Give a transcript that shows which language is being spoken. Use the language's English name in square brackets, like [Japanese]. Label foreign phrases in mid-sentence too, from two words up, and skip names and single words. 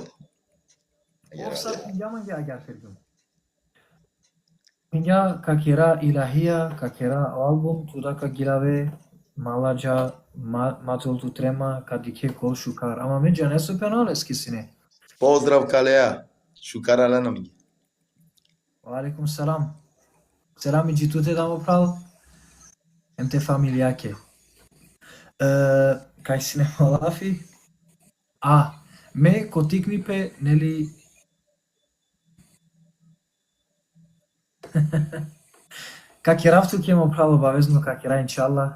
[Romany] Ов сар јамање агар кергјум. Ја какера илаҳија, какера албум, тудака гилаве, малаџа, матолту трема, кадике кол шукар. Ама ме џа не со пеналески сине. Поздрав калеа. Шукар алена ми. [Arabic] عليكم سلام. [Romany] Селам и џитуте да му прал. Емте фамилијаке. Кај си не малафи? Ме котикнипе, нели... Какеравту ке му прал обавезно какера иншалла.